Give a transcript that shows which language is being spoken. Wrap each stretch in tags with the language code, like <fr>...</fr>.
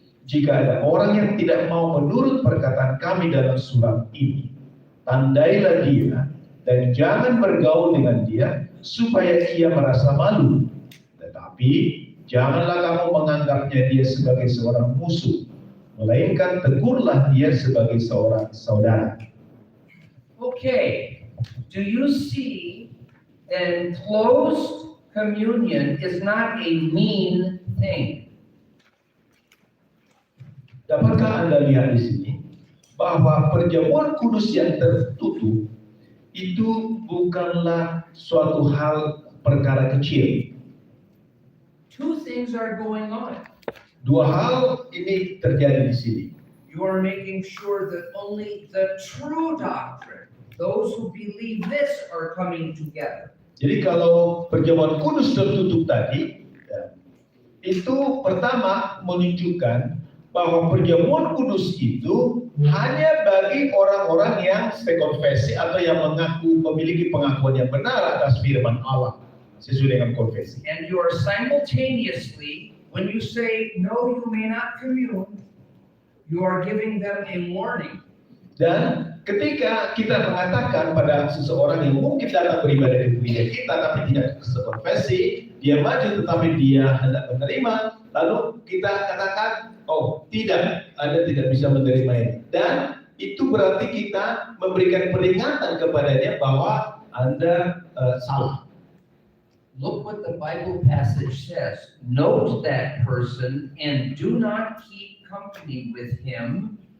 <id>Jika ada orang yang tidak mau menurut perkataan kami dalam surat ini, tandailah dia dan jangan bergaul dengan dia supaya ia merasa malu. Tetapi janganlah kamu menganggapnya dia sebagai seorang musuh, melainkan tegurlah dia sebagai seorang saudara.</id> <en>Okay, do you see that closed communion is not a mean thing?</en> <id>Dapatkah Anda lihat di sini bahwa perjamuan kudus yang tertutup itu bukanlah suatu hal perkara kecil.</id> <en>Two things are going on.</en> <id>2 hal ini terjadi di sini.</id> <en>You are making sure that only the true doctrine, those who believe this, are coming together.</en> <id>Jadi kalau perjamuan kudus tertutup tadi, itu pertama menunjukkan bahwa perjamuan kudus itu hanya bagi orang-orang yang sekonfesi atau yang mengaku memiliki pengakuan yang benar atas firman Allah sesuai dengan konfesi.</id> <en>And you are simultaneously, when you say, no, you may not commune, you are giving them a warning.</en> <id>Dan ketika kita mengatakan pada seseorang yang mungkin datang beribadah di gereja kita tapi tidak sekonfesi, dia maju tetapi dia hendak menerima, lalu kita katakan, oh tidak, Anda tidak bisa menerima ini. Dan itu berarti kita memberikan peringatan kepadanya bahwa Anda salah.</id> <en>Look what the Bible passage says. Note that person and do not keep company with him.</en>